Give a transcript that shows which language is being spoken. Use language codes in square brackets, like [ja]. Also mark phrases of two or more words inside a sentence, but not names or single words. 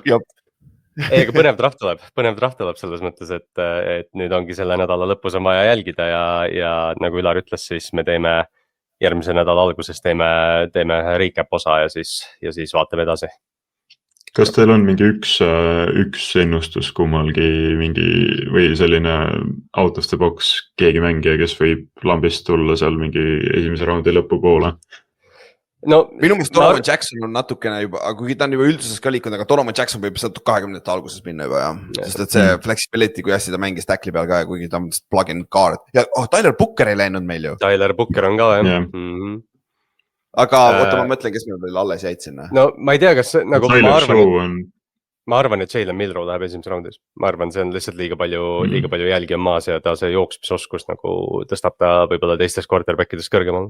[et] Ega põnev draft tuleb selles mõttes, et nüüd ongi selle nädala lõpus on vaja jälgida ja nagu Ülar ütles, siis me teeme järgmise nädala alguses teeme recap osa ja siis vaatame edasi. Kas teil on mingi üks ennustus kummalgi mingi või selline [en] out of the box [et] keegi mängija, kes võib lambist tulla seal mingi esimese raundi lõpupoole? No, minu mõttes Donovan Jackson on natukene juba, kuigi ta on juba ülduses ka liikunud, aga Donovan Jackson võib sealt 20. alguses minna juba ja. Sest et see flexibility, kui hästi ta mängis tackli peal ka ja kuigi ta on [en] plug-in guard. [et] Ja Tyler Booker ei läinud meil ju. Tyler Booker on ka, jah. Aga oota, ma mõtlen, kes meil veel alles jäid sinna. No ma ei tea, kas nagu ma arvan, et Jalen Milrow läheb esimeses raundis. Ma arvan, see on lihtsalt liiga palju jälgi on maas ja ta see jooksmisoskus nagu tõstab ta võib-olla teistes quarterbackidest kõrgemal.